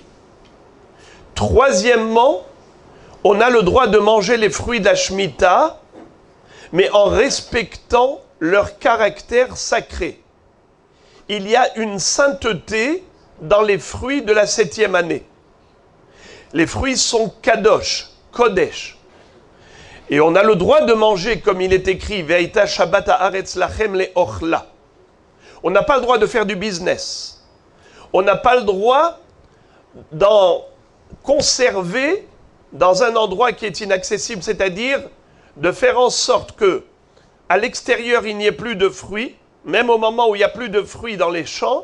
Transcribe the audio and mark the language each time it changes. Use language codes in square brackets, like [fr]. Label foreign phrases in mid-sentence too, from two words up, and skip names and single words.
[fr] Troisièmement, on a le droit de manger les fruits de la Shemitah, mais en respectant leur caractère sacré. Il y a une sainteté dans les fruits de la 7e année. Les fruits sont [he] קדוש, קודש. [fr] Et on a le droit de manger, comme il est écrit, [he] והיתה שבת הארץ לכם לאכלה. [fr] On n'a pas le droit de faire du business. On n'a pas le droit d'en conserver dans un endroit qui est inaccessible, c'est-à-dire de faire en sorte que à l'extérieur il n'y ait plus de fruits, même au moment où il n'y a plus de fruits dans les champs.